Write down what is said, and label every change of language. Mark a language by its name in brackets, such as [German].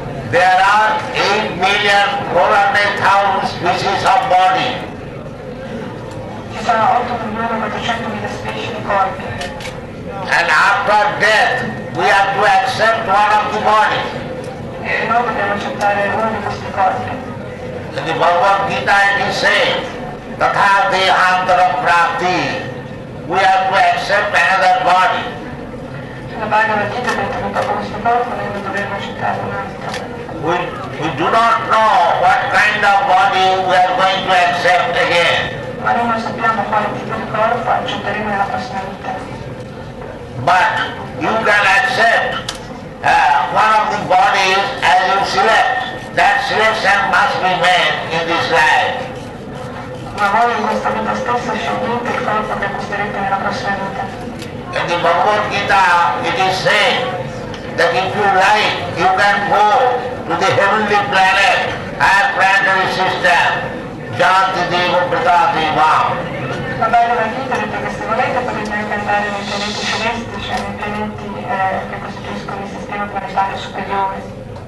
[English] There are 8,400,000 species of body. [Italian] Ci sono 8.400.000 specie di corpi [English] And after death, we have to accept one of the bodies. [Italian] e noi dobbiamo accettare uno di questi corpi. [English] In the Bhagavad Gita it is said, [Sanskrit] Tatha Dehantara Prapti. [English] We have to accept another body. [Italian] La Bhagavad Gita detto che dopo questo corpo noi non dovremmo accettare un altro. [English] We do not know what kind of body we are going to accept again. [Italian] Ma noi non sappiamo quale tipo di corpo accetteremo nella prossima vita. [English] But you can accept one of the bodies as you select. That selection must be made in this life. [Italian] Ma voi in questa vita stessa scegliete il corpo che acquisterete nella prossima vita. [English] In the Bhagavad Gita it is said that if you like, you can go to the heavenly planet, higher planetary system, [Sanskrit] Janti Deva Pratati Vam. [Italian] La Bhagavad Gita detto che se volete potete anche andare nei pianeti celesti, cioè nei pianeti che costituiscono il sistema planetario superiore.